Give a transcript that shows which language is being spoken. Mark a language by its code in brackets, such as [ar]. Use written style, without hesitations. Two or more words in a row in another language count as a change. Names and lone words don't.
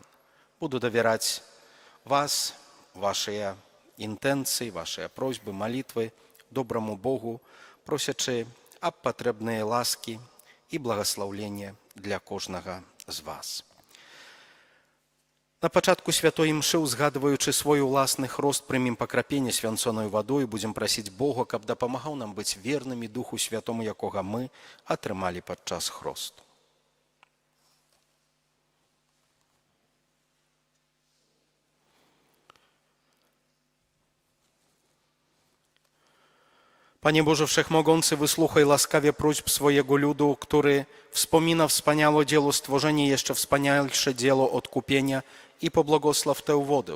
[be] Буду давяраць вас, вашыя інтэнцыі, вашыя просьбы, малітвы добраму Богу, просячы аб патрэбныя ласкі і благаслаўлення для кожнага з вас. На пачатку святой імшы, узгадваючы свой уласны хрост, прымем пакрапенне свянцонаю вадою, будзем прасіць Бога, каб дапамагаў нам быць вернымі Духу Святому, якога мы атрымалі падчас хросту. [pl] Panie Boże Wszechmogący, wysłuchaj łaskawie próśb swojego ludu, który wspomina wspaniałe dzieło stworzenia, jeszcze wspanialsze dzieło odkupienia i pobłogosław tę wodę.